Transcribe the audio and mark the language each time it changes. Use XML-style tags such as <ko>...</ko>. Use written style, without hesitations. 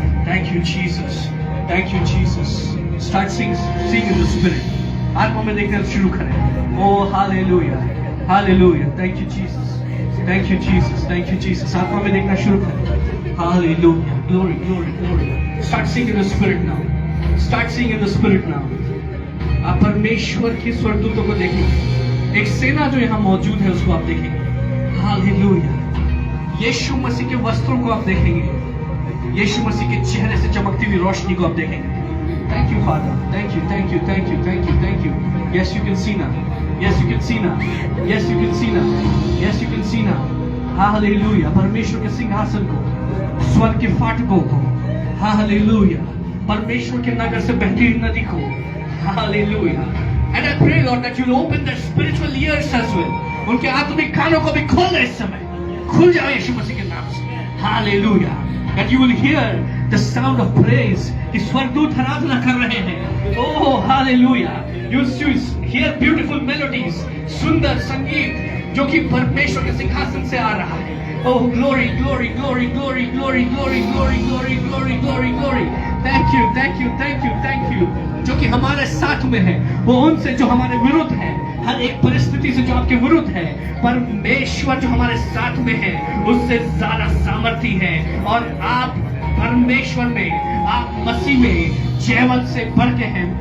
<en>Thank you Jesus. Thank you Jesus. Start seeing in the spirit.</en> <hi>आत्मा में देखना शुरू करें।</hi> <en>Oh hallelujah, hallelujah. Thank you Jesus. Thank you Jesus. Thank you Jesus.</en> <hi>आत्मा में देखना शुरू करें।</hi> <en>Hallelujah. Glory, glory, glory. Start seeing in the spirit now. Start seeing in the spirit now.</en> <hi>आप परमेश्वर के स्वर्गदूतों को देखेंगे, एक सेना जो यहाँ मौजूद है उसको आप देखेंगे। हालेलुया। यीशु मसीह के वस्त्रों को आप देखेंगे, यीशु मसीह के चेहरे से चमकती हुई रोशनी को आप देखेंगे।</hi> <en>Thank you father, thank you, thank you, thank you, thank you, thank you. Yes you can see ना, yes you can see ना, yes you can see ना, yes you can see ना। Hallelujah.</en> <hi>परमेश्वर के सिंहासन को, स्वर्ग के फाटकों को, हालेलुया, परमेश्वर के नगर से बहती हुई नदी को, hallelujah.</hi> <en>And I pray Lord that you'll open their spiritual ears as well.</en> <hi>उनके आत्मिक कानों को भी खोल दे इस समय, खुल जाओ यीशु मसीह के नाम से। Hallelujah.</hi> <en>That you will hear the sound of praise.</en> <hi>कि स्वर्गदूत आराधना कर रहे हैं। Oh hallelujah.</hi> <en>You hear beautiful melodies.</en> <hi>सुंदर संगीत जो कि परमेश्वर के सिंहासन से आ रहा है।</hi> <en>Oh glory, glory, glory, glory, glory, glory, glory, glory, glory, glory, glory. Thank you, thank you, thank you, thank you.</en> <hi>जो कि हमारे साथ में है, वो उनसे जो हमारे विरुद्ध है, हर एक परिस्थिति से जो आपके विरुद्ध है, परमेश्वर जो हमारे साथ में है, उससे ज्यादा सामर्थी है। और आप परमेश्वर में, आप मसीह में जयवंत से बढ़ के हैं।</hi>